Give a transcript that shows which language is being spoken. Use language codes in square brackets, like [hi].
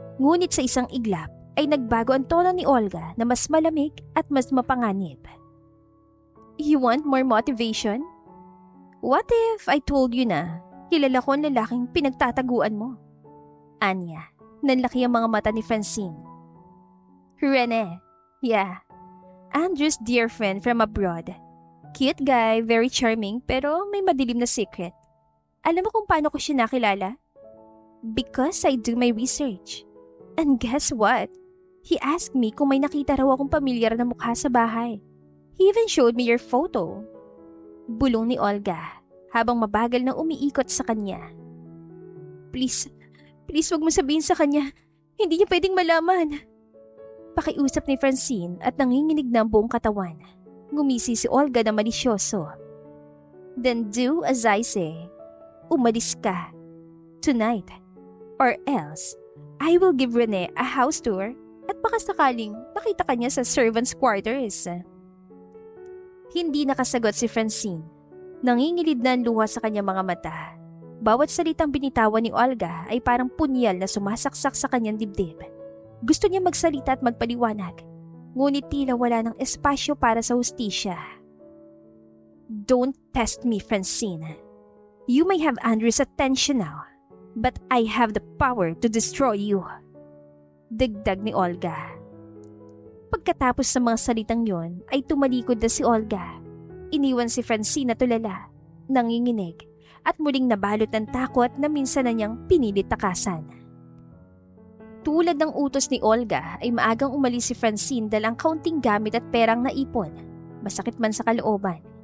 [tl] Ngunit sa isang iglap ay nagbago ang tono ni Olga na mas malamig at mas mapanganib. [en] You want more motivation? What if I told you [tl] na kilala ko ang lalaking pinagtataguan mo? Anya, nanlaki ang mga mata ni Francine. Rene, yeah. [en] Andrew's dear friend from abroad. Cute guy, very charming, [tl] pero may madilim na [en] secret. [tl] Alam mo kung paano ko siya nakilala? [en] Because I do my research. And guess what? He asked me [tl] kung may nakita raw akong pamilyar na mukha sa bahay. [en] He even showed me your photo. [tl] Bulong ni Olga, habang mabagal na umiikot sa kanya. Please wag mo sabihin sa kanya. Hindi niya pwedeng malaman. Pakiusap ni Francine at nanginginig na ang buong katawan. Ngumisi si Olga na malisyoso. [en] Then do as I say. [tl] Umalis ka. [en] Tonight. Or else, I will give Rene a house tour [tl] at baka sakaling makita ka niya sa [en] servants' quarters. [tl] Hindi nakasagot si Francine. Nangingilid na ang luha sa kanyang mga mata. Bawat salitang binitawan ni Olga ay parang punyal na sumasaksak sa kanyang dibdib. Gusto niya magsalita at magpaliwanag. Ngunit tila wala ng espasyo para sa hustisya. [en] Don't test me, Francine. You may have Andrew's attention now, but I have the power to destroy you. [tl] Dagdag ni Olga. Pagkatapos sa mga salitang yon, ay tumalikod na si Olga. Iniwan si Francine na tulala, nanginginig, at muling nabalot ng takot na minsan na niyang pinilit takasan. Tulad ng utos ni Olga ay maagang umalis si Francine dahil ang kaunting gamit at perang naipon, masakit man sa kalooban.